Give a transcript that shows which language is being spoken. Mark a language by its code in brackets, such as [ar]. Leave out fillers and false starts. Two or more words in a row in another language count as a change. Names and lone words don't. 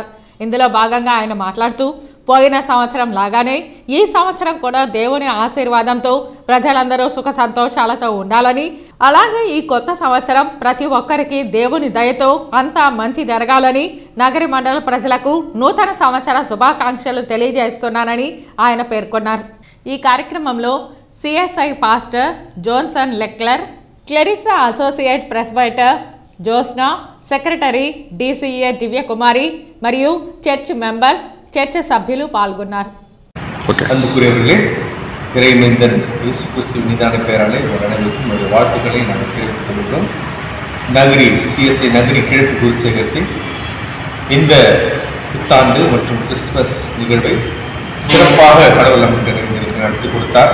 [te] ఇందులో భాగంగా ఆయన మాట్లాడుతూ పోయిన సంవత్సరం లాగానే ఈ సంవత్సరం కూడా దేవుని ఆశీర్వాదంతో ప్రజలందరూ సుఖ సంతోషాలతో ఉండాలని, అలాగే ఈ కొత్త సంవత్సరం ప్రతి ఒక్కరికి దేవుని దయతో అంతా మంచి జరగాలని నగరి మండల ప్రజలకు నూతన సంవత్సర శుభాకాంక్షలు తెలియజేస్తున్నానని ఆయన పేర్కొన్నారు. ఈ కార్యక్రమంలో CSI పాస్టర్ జోన్సన్ లెక్లర్, క్లెరిసా [en] associate presbyter [te] జోస్నా, సెక్రటరీ DCA దివ్యకుమారి మరియు [en] church members, [te] చర్చ్ సభ్యులు పాల్గొన్నారు. [ta] அன்புக்குரியவர்களே, இறைமைந்தன் இயேசு கிறிஸ்துவின் நிதான பெயராலே உங்கள் அனைவருக்கும் ஒரு வாழ்த்துக்களை நாங்கள் தெரிவித்துக் கொள்கிறோம். நகரி CSI நகரி கிழக்கு குருசேகரத்தின் இந்த புத்தாண்டு மற்றும் கிறிஸ்துமஸ் நிகழ்வை சிறப்பாக கடவுள் நமக்கு நடத்தி கொடுத்தார்.